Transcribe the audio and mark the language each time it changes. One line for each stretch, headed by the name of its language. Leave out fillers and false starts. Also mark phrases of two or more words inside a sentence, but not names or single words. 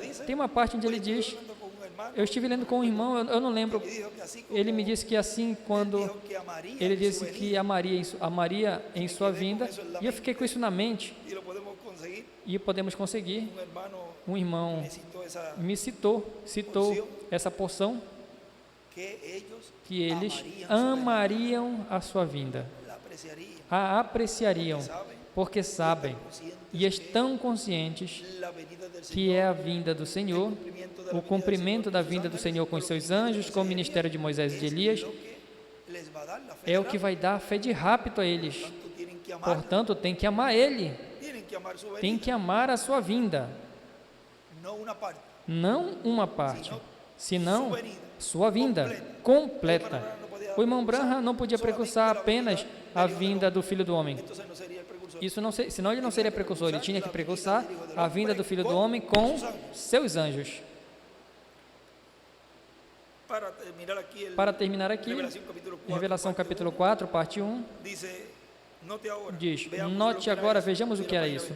Portuguese: Tem uma parte onde ele diz,
Spanish: Con un hermano,
Portuguese: eu estive lendo com um irmão, eu não lembro,
Spanish: me dijo que así como
Portuguese: ele me disse que assim, quando
Spanish: dijo que amaría
Portuguese: ele
Spanish: su
Portuguese: disse
Spanish: venida,
Portuguese: que amaria em sua vinda, e eu fiquei com isso na mente,
Spanish: y lo podemos conseguir.
Portuguese: e podemos conseguir.
Spanish: Un hermano
Portuguese: Um irmão
Spanish: me citó esa,
Portuguese: me citou essa porção,
Spanish: que ellos
Portuguese: que eles
Spanish: amarían su venida,
Portuguese: amariam a sua vinda,
Spanish: la apreciarían,
Portuguese: a apreciariam,
Spanish: saben
Portuguese: porque sabem
Spanish: conscientes
Portuguese: e estão conscientes
Spanish: la venida del
Portuguese: que
Spanish: Señor,
Portuguese: é a vinda do Senhor, o cumprimento da vinda do Senhor com os seus anjos, com o ministério de Moisés e de Elias,
Spanish: lo que les va a dar la fe.
Portuguese: é o que vai dar a fé de rapto a eles.
Spanish: Tanto tienen que amar,
Portuguese: Portanto, tem que amar Ele,
Spanish: tienen que amar su venida,
Portuguese: tem que amar a sua vinda,
Spanish: no una parte,
Portuguese: não uma parte, senão
Spanish: su venida
Portuguese: sua vinda completa. O irmão Branham não podia precursar apenas a vinda do Filho do Homem.
Spanish: Entonces no sería el precursor.
Portuguese: Isso não, senão ele não seria precursor, ele tinha que precursar a vinda do Filho do Homem com seus anjos. Para terminar aqui, Revelação capítulo 4, parte 1, diz: note agora, vejamos o que era isso.